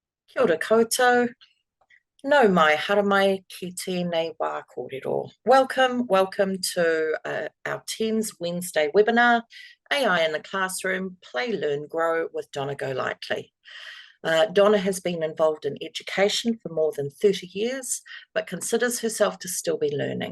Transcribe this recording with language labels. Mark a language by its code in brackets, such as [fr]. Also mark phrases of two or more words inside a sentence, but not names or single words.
[mi] Kia ora koutou. No mai haramai ki tēnei wā kōrero. [en] Welcome to our 10s Wednesday webinar, AI in the Classroom, Play, Learn, Grow with Donna Golightly. Donna has been involved in education for more than 30 years, but considers herself to still be learning.